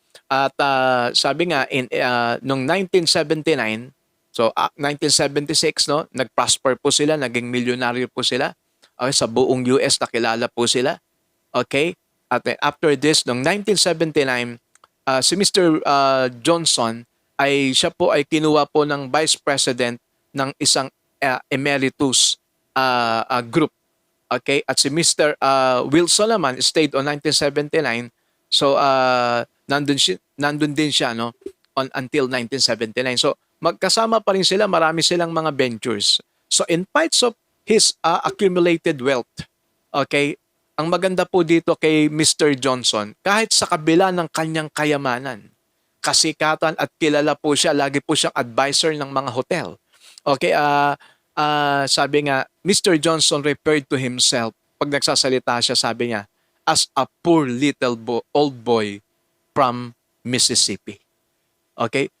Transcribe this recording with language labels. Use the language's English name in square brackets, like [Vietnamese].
[Filipino] At sabi nga noong 1979, so 1976, no, nag-prosper po sila, naging milyonaryo po sila. Okay, sa buong US nakilala po sila. Okay? At after this, noong 1979, si Mr. Johnson siya po ay kinuha po ng vice president ng isang emeritus group. Okay? At si Mr. Wilson naman stayed on 1979. So nandun din siya, no, until 1979. So magkasama pa rin sila, marami silang mga ventures. [English] So in spite of his accumulated wealth, okay, [Filipino] ang maganda po dito kay [English] Mr. [Filipino] Johnson, kahit sa kabila ng kanyang kayamanan, kasikatan at kilala po siya, lagi po siyang advisor ng mga hotel. [English] Okay, sabi nga, Mr. Johnson referred to himself, [Filipino] pag nagsasalita siya, sabi niya, [English] as a poor little old boy from Mississippi. Okay?